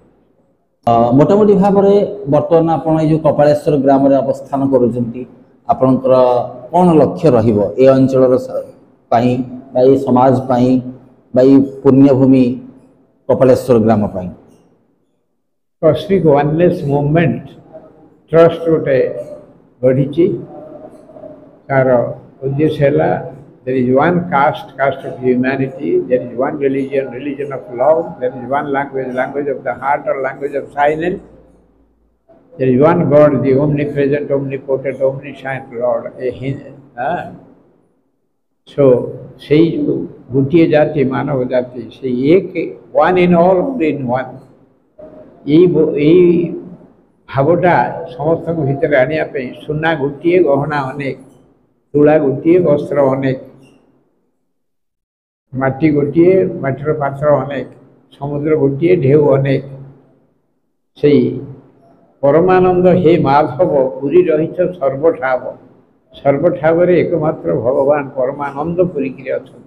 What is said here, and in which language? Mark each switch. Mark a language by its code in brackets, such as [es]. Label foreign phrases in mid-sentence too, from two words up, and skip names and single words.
[or] ମୋଟାମୋଟି ଭାବରେ ବର୍ତ୍ତମାନ ଆପଣ ଏଇ ଯେଉଁ କପାଳେଶ୍ୱର ଗ୍ରାମରେ ଅବସ୍ଥାନ କରୁଛନ୍ତି ଆପଣଙ୍କର କ'ଣ ଲକ୍ଷ୍ୟ ରହିବ ଏ ଅଞ୍ଚଳର ପାଇଁ ବା ଏ ସମାଜ ପାଇଁ ବା ଏଇ ପୁଣ୍ୟଭୂମି କପାଳେଶ୍ୱର ଗ୍ରାମ ପାଇଁ? କସ୍ମିକ୍ ୱାନନେସ୍ ମୁଭମେଣ୍ଟ ଟ୍ରଷ୍ଟ ଗୋଟେ ଗଢ଼ିଛି। ତାର ଉଦ୍ଦେଶ୍ୟ ହେଲା [en] there is one caste of humanity, there is one religion of love, there is one language of the heart or language of silence, there is one God, the omnipresent, omnipotent, omniscient Lord. [or] So ସେଇ ଗୋଟିଏ ଜାତି ମାନବ ଜାତି ସେଇ ଏକ [en] one in all in one [or] ଏଇ ଭାବଟା ସମସ୍ତଙ୍କ ଭିତରେ ଆଣିବା ପାଇଁ ସୁନା ଗୋଟିଏ, ଗହଣା ଅନେକ, ତୁଳା ଗୋଟିଏ, ବସ୍ତ୍ର ଅନେକ, ମାଟି ଗୋଟିଏ, ମାଟିର ପାତ୍ର ଅନେକ, ସମୁଦ୍ର ଗୋଟିଏ, ଢେଉ ଅନେକ। ସେଇ ପରମାନନ୍ଦ ହେ ମାଧବ ପୁରୀ ରହିଛ ସର୍ବଠାବ, ସର୍ବଠାବରେ ଏକମାତ୍ର ଭଗବାନ ପରମାନନ୍ଦ ପୁରୀକିରି ଅଛନ୍ତି।